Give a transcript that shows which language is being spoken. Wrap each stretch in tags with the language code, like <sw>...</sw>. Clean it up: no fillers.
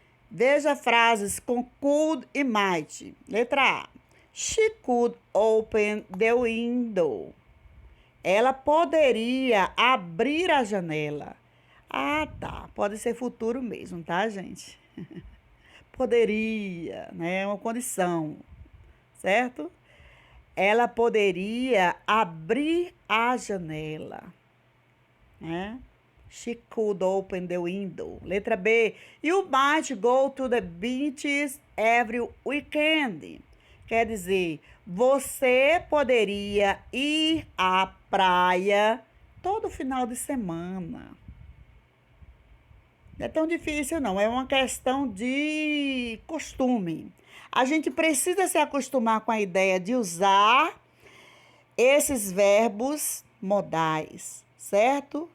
<pt>Veja frases com could e might. Letra A.</pt> <en>She could open the window.</en> <pt>Ela poderia abrir a janela. Ah, tá. Pode ser futuro mesmo, tá, gente? Poderia, né? É uma condição, certo? Ela poderia abrir a janela, né?</pt> <en>She could open the window. Letra B. You might go to the beaches every weekend.</en> <pt>Quer dizer, você poderia ir à praia todo final de semana. Não é tão difícil, não. É uma questão de costume. A gente precisa se acostumar com a ideia de usar esses verbos modais, certo?</pt>